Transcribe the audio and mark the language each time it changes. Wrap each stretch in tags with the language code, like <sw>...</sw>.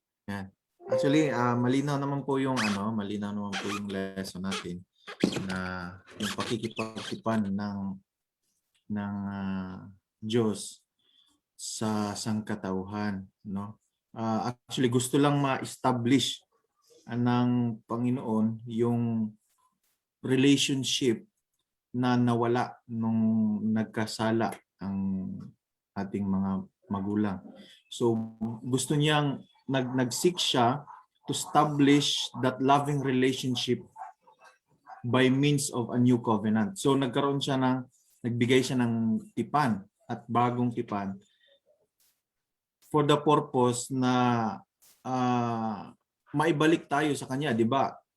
<tl>Yan. Actually, malinaw naman po yung lesson natin na yung pakikipagtipan ng Diyos sa sangkatauhan, no? Actually gusto lang ma-establish ng Panginoon yung</tl> <en>relationship</en> <tl>na nawala nung nagkasala ang ating mga magulang. So gusto niyang nag-seek siya</tl> <en>to establish that loving relationship by means of a new covenant.</en> <tl>So nagbigay siya ng tipan at bagong tipan</tl> <en>for the purpose</en> <tl>na maibalik tayo sa kanya, 'di ba?</tl>